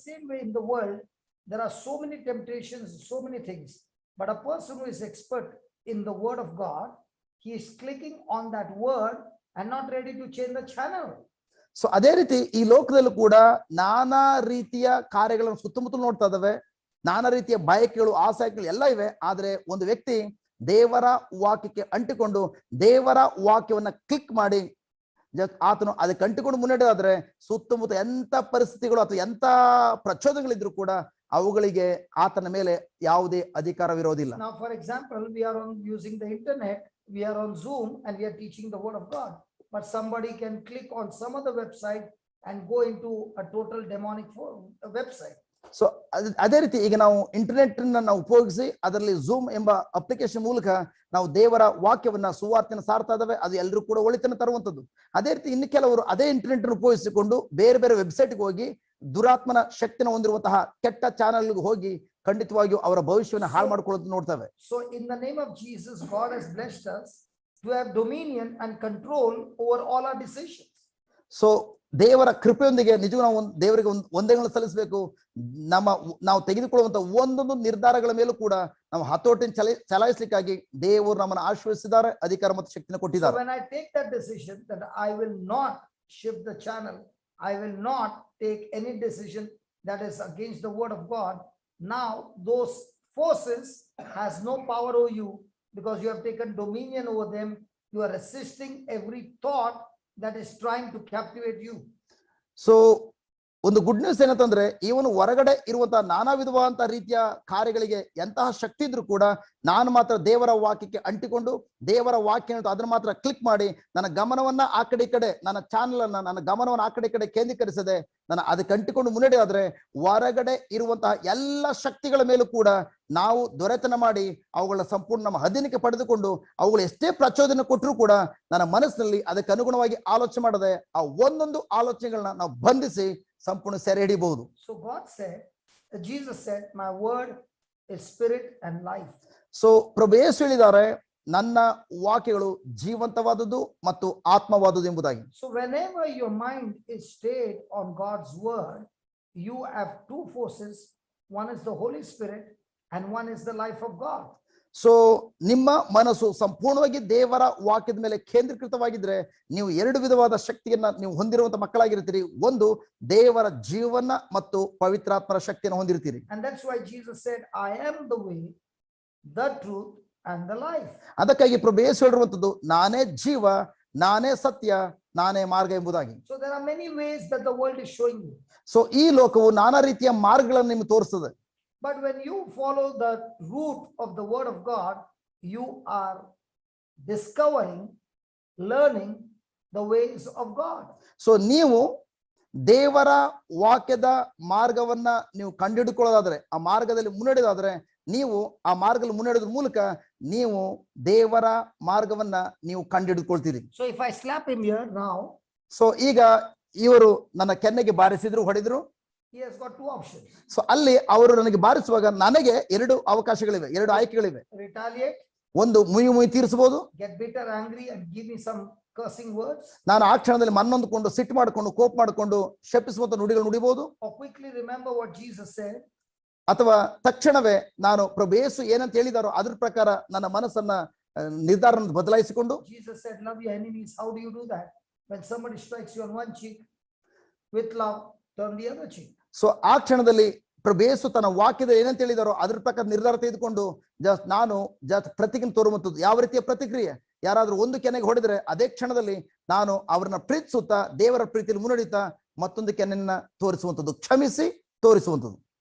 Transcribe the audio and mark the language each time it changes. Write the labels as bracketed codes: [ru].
[en] In the same way in the world there are so many temptations, so many things, but a person who is expert in the word of God, he is clicking on that word and not ready to change the channel. [kn] So ಅದೇ ರೀತಿ ಈ ಲೋಕದಲ್ಲೂ ಕೂಡ ನಾನಾ ರೀತಿಯ ಕಾರ್ಯಗಳನ್ನು ಸುತ್ತಮುತ್ತಲು ನೋಡ್ತಾ ಇದ್ದಾವೆ, ನಾನಾ ರೀತಿಯ ಬಯಕೆಗಳು, ಆಸಕ್ತಿಗಳು ಎಲ್ಲ ಇವೆ. ಆದ್ರೆ ಒಂದು ವ್ಯಕ್ತಿ ದೇವರ ವಾಕ್ಯಕ್ಕೆ ಅಂಟಿಕೊಂಡು ದೇವರ ವಾಕ್ಯವನ್ನ ಕ್ಲಿಕ್ ಮಾಡಿ ಆತನು ಅದಕ್ಕೆ ಅಂಟಿಕೊಂಡು ಮುನ್ನಡೆದಾದ್ರೆ ಸುತ್ತಮುತ್ತ ಎಂತ ಪರಿಸ್ಥಿತಿಗಳು ಅಥವಾ ಎಂತ ಪ್ರಚೋದನೆಗಳಿದ್ರು ಕೂಡ ಅವುಗಳಿಗೆ ಆತನ ಮೇಲೆ ಯಾವುದೇ ಅಧಿಕಾರವಿರೋದಿಲ್ಲ. [en] Now for example, we are on using the internet, we are on Zoom and we are teaching the word of God, but somebody can click on some other website and go into a total demonic website. [kn] So ಅದೇ ರೀತಿ ಈಗ ನಾವು internet ನಾವು ಉಪಯೋಗಿಸಿ ಅದರಲ್ಲಿ zoom ಎಂಬ application ಮೂಲಕ ನಾವು ದೇವರ ವಾಕ್ಯವನ್ನ ಸುವಾರ್ತೆಯನ್ನು ಸಾರ್ತಾ ಇದ್ದಾವೆ. ಅದು ಎಲ್ಲರೂ ಕೂಡ ಒಳಿತನ್ನು ತರುವಂತದ್ದು. ಅದೇ ರೀತಿ ಇನ್ನು ಕೆಲವರು ಅದೇ ಇಂಟರ್ನೆಟ್ ಉಪಯೋಗಿಸಿಕೊಂಡು ಬೇರೆ ಬೇರೆ ವೆಬ್ಸೈಟ್ಗೆ ಹೋಗಿ ದುರಾತ್ಮನ ಶಕ್ತಿನ ಹೊಂದಿರುವಂತಹ ಕೆಟ್ಟ ಚಾನೆಲ್ಗೆ ಹೋಗಿ ಖಂಡಿತವಾಗಿಯೂ ಅವರ ಭವಿಷ್ಯವನ್ನು ಹಾಳು ಮಾಡ್ಕೊಳ್ಳೋದು ನೋಡ್ತೇವೆ. [en] So in the name of Jesus, God has blessed us to have dominion and control over all our decisions. [kn] So ದೇವರ ಕೃಪೆಯೊಂದಿಗೆ ನಿಜವೂ ನಾವು ದೇವರಿಗೆ ವಂದನೆಗಳನ್ನು ಸಲ್ಲಿಸಬೇಕು. ನಾವು ತೆಗೆದುಕೊಳ್ಳುವಂತ ಒಂದೊಂದು ನಿರ್ಧಾರಗಳ ಮೇಲೂ ಕೂಡ ನಾವು ಹತೋಟಿನ ಚಲಾಯಿಸಲಿಕ್ಕಾಗಿ ದೇವರು ನಮ್ಮನ್ನು ಆಶೀರ್ವದಿಸಿದ್ದಾರೆ, ಅಧಿಕಾರ ಮತ್ತು ಶಕ್ತಿನ ಕೊಟ್ಟಿದ್ದಾರೆ. [en] So when I take that decision that I will not shift the channel, I will not take any decision that is against the word of God, now those forces has no power over you because you have taken dominion over them. You are resisting every thought that is trying to captivate you. [kn] So ಒಂದು good news ಏನಂತಂದ್ರೆ ಇವನು ಹೊರಗಡೆ ಇರುವಂತಹ ನಾನಾ ವಿಧವಾದಂತಹ ರೀತಿಯ ಕಾರ್ಯಗಳಿಗೆ ಎಂತಹ ಶಕ್ತಿ ಇದ್ರು ಕೂಡ ನಾನು ಮಾತ್ರ ದೇವರ ವಾಕ್ಯಕ್ಕೆ ಅಂಟಿಕೊಂಡು ದೇವರ ವಾಕ್ಯ ಅದನ್ನ ಮಾತ್ರ ಕ್ಲಿಕ್ ಮಾಡಿ ನನ್ನ ಗಮನವನ್ನ ಆ ಕಡೆ ಈ ಕಡೆ ನನ್ನ ಚಾನಲ್ ಅನ್ನ ನನ್ನ ಗಮನವನ್ನ ಆ ಕಡೆ ಈ ಕಡೆ ಕೇಂದ್ರೀಕರಿಸದೆ ನಾನು ಅದಕ್ಕೆ ಅಂಟಿಕೊಂಡು ಮುನ್ನಡೆಯಾದ್ರೆ ಹೊರಗಡೆ ಇರುವಂತಹ ಎಲ್ಲ ಶಕ್ತಿಗಳ ಮೇಲೂ ಕೂಡ ನಾವು ದೊರೆತನ ಮಾಡಿ ಅವುಗಳ ಸಂಪೂರ್ಣ ನಮ್ಮ ಅಧೀನಕ್ಕೆ ಪಡೆದುಕೊಂಡು ಅವುಗಳು ಎಷ್ಟೇ ಪ್ರಚೋದನೆ ಕೊಟ್ಟರು ಕೂಡ ನನ್ನ ಮನಸ್ಸಿನಲ್ಲಿ ಅದಕ್ಕೆ ಅನುಗುಣವಾಗಿ ಆಲೋಚನೆ ಮಾಡದೆ ಆ ಒಂದೊಂದು ಆಲೋಚನೆಗಳನ್ನ ನಾವು ಬಂಧಿಸಿ ಸಂಪೂರ್ಣ ಸೆರೆ ಹಿಡಿಯಬಹುದು. [en] So God said, Jesus said, my word is spirit and life. [kn] So ಪ್ರಭು ಯೇಸು ಹೇಳಿದ್ದಾರೆ, ನನ್ನ ವಾಕ್ಯಗಳು ಜೀವಂತವಾದದ್ದು ಮತ್ತು ಆತ್ಮವಾದದ್ದು ಎಂಬುದಾಗಿ. [en] So whenever your mind is stayed on God's word, you have two forces. One is the Holy Spirit and one is the life of God. [kn] So ನಿಮ್ಮ ಮನಸ್ಸು ಸಂಪೂರ್ಣವಾಗಿ ದೇವರ ವಾಕ್ಯದ ಮೇಲೆ ಕೇಂದ್ರೀಕೃತವಾಗಿದ್ರೆ ನೀವು ಎರಡು ವಿಧವಾದ ಶಕ್ತಿಯನ್ನ ನೀವು ಹೊಂದಿರುವಂತ ಮಕ್ಕಳಾಗಿರ್ತೀರಿ. ಒಂದು ದೇವರ ಜೀವನ ಮತ್ತು ಪವಿತ್ರಾತ್ಮರ ಶಕ್ತಿಯನ್ನು ಹೊಂದಿರ್ತೀರಿ. [en] And that's why Jesus said, I am the way, the truth and the life. [kn] ಅದಕ್ಕಾಗಿ ಪ್ರಭು ಯೇಸು ಹೇಳಿರುವಂತದ್ದು ನಾನೇ ಜೀವ, ನಾನೇ ಸತ್ಯ, ನಾನೇ ಮಾರ್ಗ ಎಂಬುದಾಗಿ. [en] So there are many ways that the world is showing you. [kn] So ಈ ಲೋಕವು ನಾನಾ ರೀತಿಯ ಮಾರ್ಗಗಳನ್ನು ನಿಮಗೆ ತೋರಿಸ್ತದೆ. [en] But when you follow the route of the word of God, you are discovering, learning the ways of God. [kn] So ನೀವು ದೇವರ ವಾಕ್ಯದ ಮಾರ್ಗವನ್ನ ನೀವು ಕಂಡುಹಿಡಿದುಕೊಳ್ಳೋದಾದ್ರೆ, ಆ ಮಾರ್ಗದಲ್ಲಿ ಮುನ್ನಡೆದಾದ್ರೆ, ನೀವು ಆ ಮಾರ್ಗದಲ್ಲಿ ಮುನ್ನಡೆದ್ರ ಮೂಲಕ ನೀವು ದೇವರ ಮಾರ್ಗವನ್ನ ನೀವು ಕಂಡುಹಿಡಿದುಕೊಳ್ತೀರಿ. [en] So if I slap him here now, [kn] so ಈಗ ಇವರು ನನ್ನ ಕೆನ್ನೆಗೆ ಬಾರಿಸಿದ್ರು, ಹೊಡೆದ್ರು. [en] he has got two options. [kn] So ಅಲ್ಲಿ ಅವರು ನನಗೆ ಬಾರಿಸುವಾಗ ನನಗೆ ಎರಡು ಅವಕಾಶಗಳಿವೆ, ಎರಡು ಆಯ್ಕೆಗಳಿವೆ. [en] Retaliate, [kn] ಒಂದು ಮುಯಿ ತೀರಿಸಬಹುದು, [en] get bitter, angry and give me some cursing words. [kn] ನಾನು ಆ ಕ್ಷಣದಲ್ಲಿ ಮನ್ನೊಂದುಕೊಂಡು ಸಿಟ್ಟು ಮಾಡಿಕೊಂಡು ಕೋಪ ಮಾಡಿಕೊಂಡು ಶಪಿಸುವಂತ ನುಡಿಗಳು ನುಡಿಬಹುದು. [en] Or quickly remember what Jesus said. [kn] ಅಥವಾ ತಕ್ಷಣವೇ ನಾನು ಪ್ರಭು ಯೇಸು ಏನಂತ ಹೇಳಿದಾರೋ ಅದ್ರ ಪ್ರಕಾರ ನನ್ನ ಮನಸ್ಸನ್ನ ನಿರ್ಧಾರ ಬದಲಾಯಿಸಿಕೊಂಡು. [en] Jesus said, love your enemies. How do you do that? When somebody strikes you on one cheek, with love, turn the other cheek. [kn] So ಆ ಕ್ಷಣದಲ್ಲಿ ಪ್ರಭು ಯೇಸು ತನ್ನ ವಾಕ್ಯದ ಏನಂತ ಹೇಳಿದಾರೋ ಅದ್ರ ಪ್ರಕಾರ ನಿರ್ಧಾರ ತೆಗೆದುಕೊಂಡು ನಾನು ಪ್ರತಿಕ್ರಿಯೆ ತೋರುವಂಥದ್ದು. ಯಾವ ರೀತಿಯ ಪ್ರತಿಕ್ರಿಯೆ? ಯಾರಾದ್ರೂ ಒಂದು ಕೆನೆಗೆ ಹೊಡೆದ್ರೆ ಅದೇ ಕ್ಷಣದಲ್ಲಿ ನಾನು ಅವ್ರನ್ನ ಪ್ರೀತಿಸುತ್ತಾ ದೇವರ ಪ್ರೀತಿಯಲ್ಲಿ ಮುನ್ನಡೀತಾ ಮತ್ತೊಂದು ಕೆನೆಯನ್ನ ತೋರಿಸುವಂಥದ್ದು, ಕ್ಷಮಿಸಿ ತೋರಿಸುವಂಥದ್ದು.